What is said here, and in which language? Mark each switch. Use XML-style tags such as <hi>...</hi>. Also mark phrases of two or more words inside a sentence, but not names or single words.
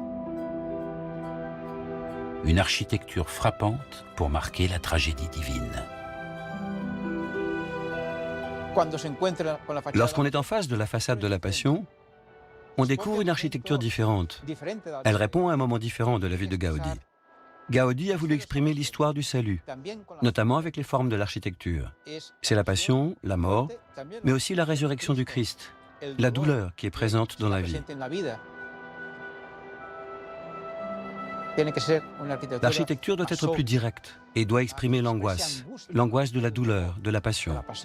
<fr>Une architecture frappante pour marquer la tragédie divine. Lorsqu'on est en face de la façade de la Passion, on découvre une architecture différente. Elle répond à un moment différent de la vie de Gaudí. Gaudí a voulu exprimer l'histoire du salut, notamment avec les formes de l'architecture. C'est la passion, la mort, mais aussi la résurrection du Christ, la douleur qui est présente dans la vie. L'architecture doit être plus directe et doit exprimer l'angoisse de la douleur, de la passion.</fr>